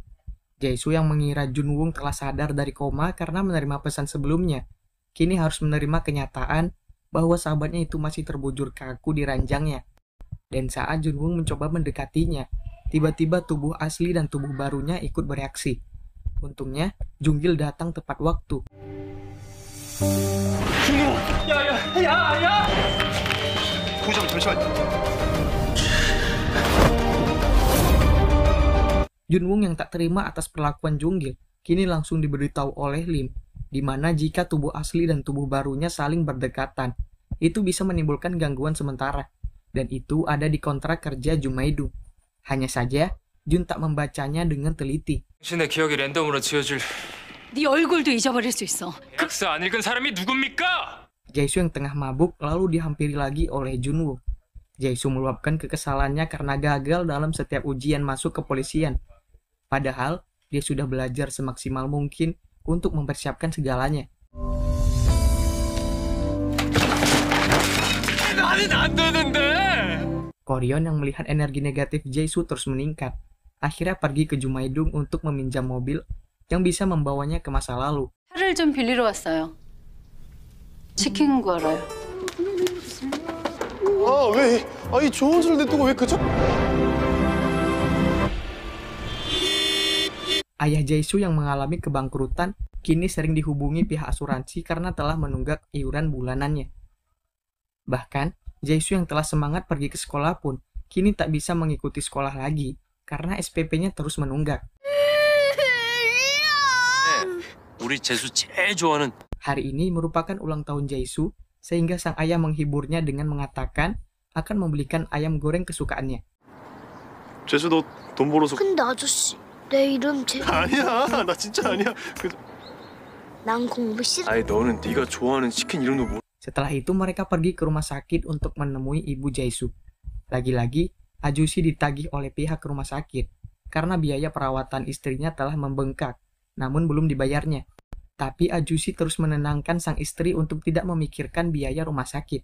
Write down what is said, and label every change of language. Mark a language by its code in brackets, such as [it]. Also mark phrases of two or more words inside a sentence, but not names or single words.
[id] Jae-soo yang mengira Junwoong telah sadar dari koma karena menerima pesan sebelumnya, kini harus menerima kenyataan bahwa sahabatnya itu masih terbujur kaku di ranjangnya. Dan saat Junwoong mencoba mendekatinya, tiba-tiba tubuh asli dan tubuh barunya ikut bereaksi. Untungnya, Jung-gil datang tepat waktu. [ko] 부장 잠시만. [id] Junwoong yang tak terima atas perlakuan Jung-gil kini langsung diberitahu oleh Lim, di mana jika tubuh asli dan tubuh barunya saling berdekatan, itu bisa menimbulkan gangguan sementara, dan itu ada di kontrak kerja Jumaidung. Hanya saja, Jun tak membacanya dengan teliti. [ko] 당신의 기억이 랜덤으로 지워질 네 얼굴도 잊어버릴 수 있어. 계약서 안 읽은 사람이 누굽니까? [id] Jae-soo yang tengah mabuk lalu dihampiri lagi oleh Junwoong. Jae-soo meluapkan kekesalannya karena gagal dalam setiap ujian masuk kepolisian. Padahal, dia sudah belajar semaksimal mungkin untuk mempersiapkan segalanya. [ko] 나는 안 되는데. [id] Koryon yang melihat energi negatif Jae-soo terus meningkat, akhirnya pergi ke Jumaidung untuk meminjam mobil yang bisa membawanya ke masa lalu. [ko] 차를 좀 빌리러 왔어요. 치킨 구하러요. 왜? 이 좋은 술 냅두고 왜 그저? [id] Ayah Jae-soo yang mengalami kebangkrutan kini sering dihubungi pihak asuransi karena telah menunggak iuran bulanannya. Bahkan, Jae-soo yang telah semangat pergi ke sekolah pun kini tak bisa mengikuti sekolah lagi karena SPP-nya terus menunggak. [ko] 우리 재수 제일 좋아하는 [id] Hari ini merupakan ulang tahun Jae-soo, sehingga sang ayah menghiburnya dengan mengatakan akan membelikan ayam goreng kesukaannya. [ko] 재수 너 돈 벌어서. 근데 아저씨, 내 이름 아니야, 나 진짜 아니야. 난 공부 싫어. 아니 너는 네가 좋아하는 치킨 이름도 모르. [id] Setelah itu mereka pergi ke rumah sakit untuk menemui ibu Jae-soo. Lagi-lagi, Ajusi ditagih oleh pihak rumah sakit karena biaya perawatan istrinya telah membengkak, namun belum dibayarnya. Tapi Ajusi terus menenangkan sang istri untuk tidak memikirkan biaya rumah sakit.